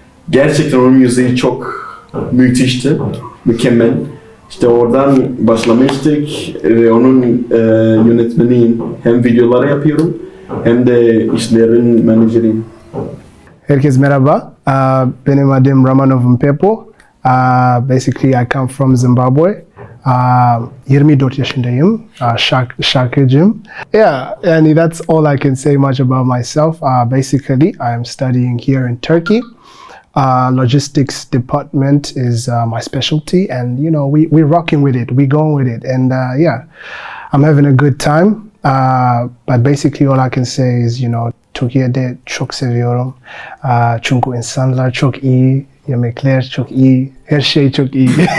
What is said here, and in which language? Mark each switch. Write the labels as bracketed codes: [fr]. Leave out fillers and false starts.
[tr] Gerçekten onun müziği çok müthişti. Mükemmel. İşte oradan başlamıştık ve onun yönetmeniyim. Hem videoları yapıyorum hem de işlerin menajeriyim. Herkese merhaba. Benim adım Ramanov Mphepo. [en] Basically I come from Zimbabwe. [tr] 24 yaşındayım. Şarkıcıyım. [en] Yeah, and that's all I can say much about myself. Basically I am studying here in Turkey. Logistics department is my specialty, and you know we're rocking with it, we're going with it, and yeah, I'm having a good time. But basically all I can say is, you know, [tr] Türkiye'de çok seviyorum. Çünkü insanlar çok iyi, yemekler çok iyi, her şey çok iyi.